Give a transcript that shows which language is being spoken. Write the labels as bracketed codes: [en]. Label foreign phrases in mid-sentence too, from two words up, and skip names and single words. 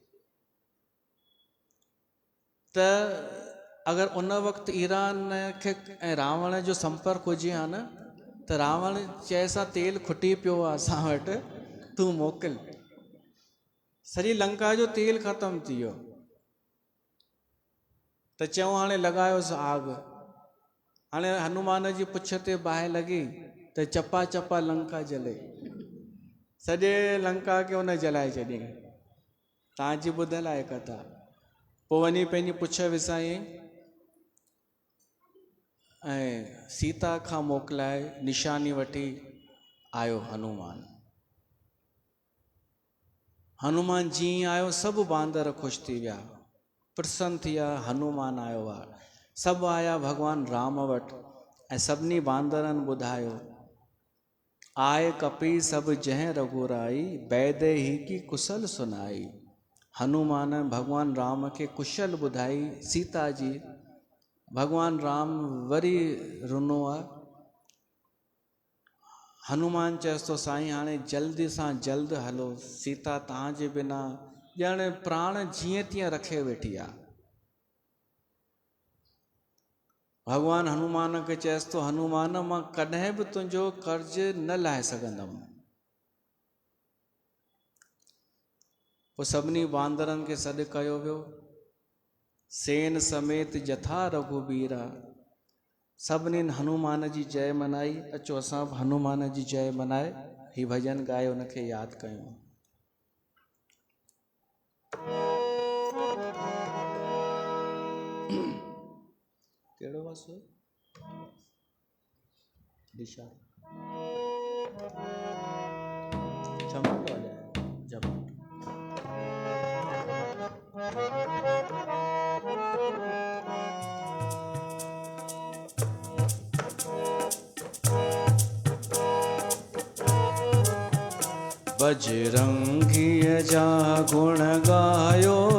[sd] त अगरि उन वक़्तु ईरान खे ऐं रावण जो संपर्क हुजे हा न, त रावण चएसि हा तेल खुटी पियो आहे असां वटि, तूं मोकिल। सॼी लंका जो तेल ख़तमु थी वियो। त चऊं हाणे लॻायोसि आग। हाणे हनुमान जी पुछ ते बाहि लॻी त चपा चपा लंका जले, सॼे लंका खे उन जलाए छॾियईं। तव्हांजी ॿुधल आहे कथा। पोइ वञी पंहिंजी पुछ विसाईं ऐं सीता खां मोकिलाए निशानी वठी आयो हनुमान। हनुमान जीअं आयो सभु बांदर ख़ुशि थी विया, प्रसन्न थी विया, हनुमान आयो आहे। सभु आया भॻवान राम वटि ऐं सभिनी बांदरनि ॿुधायो, [awa] आए कपी सभु जंहिं रघुराई, बैदे ही की कुशल सुनाई। [sd] हनुमान भॻवान राम खे कुशल ॿुधाई सीता जी। भॻवान राम वरी रुनो आहे। हनुमान चएसि थो साईं हाणे जल्दी सां जल्द हलो, सीता तव्हांजे बिना ॼण प्राण जीअं तीअं रखे वेठी आहे। भॻवान हनुमान खे चएसि थो हनुमान मां कॾहिं बि तुंहिंजो कर्ज़ु न लाहे सघंदुमि। पोइ सभिनी बांदरनि खे सॾु कयो वियो। [awa] सेन समेत जथा रघुबीरा। [sd] सभिनी हनुमान जी जय मनाई। अचो असां बि हनुमान जी जय मनाए ही भजन गाए उनखे यादि कयूं। कहिड़ो वासो दिशा चमको जब बजरंगी जा गुण गायो,